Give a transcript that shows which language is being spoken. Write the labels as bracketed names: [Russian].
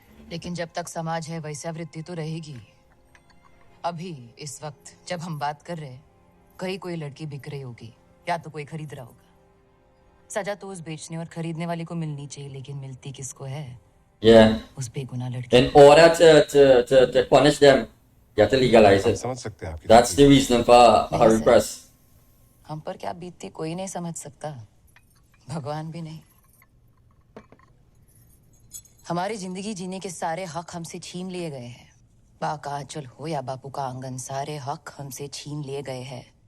[Hindi] लेकिन जब तक समाज है वैश्यावृत्ति तो रहेगी। अभी इस वक्त जब हम बात कर रहे हैं, कहीं कोई लड़की बिक रही होगी या तो कोई खरीद रहा होगा। सजा तो उस बेचने और खरीदने वाले को मिलनी चाहिए, लेकिन मिलती किसको है? उस बेगुनाह लड़की। [English] In order to punish them, you have to legalize it. [Hindi] समझ सकते हैं आपकी। [English] That's the reason for her request. [Hindi] हम पर क्या बीतती कोई नहीं समझ सकता, भगवान भी नहीं। हमारी जिंदगी जीने के सारे हक हमसे छीन लिए गए हैं। बा का आंचल हो या बापू का आंगन, सारे हक हमसे छीन लिए गए हैं।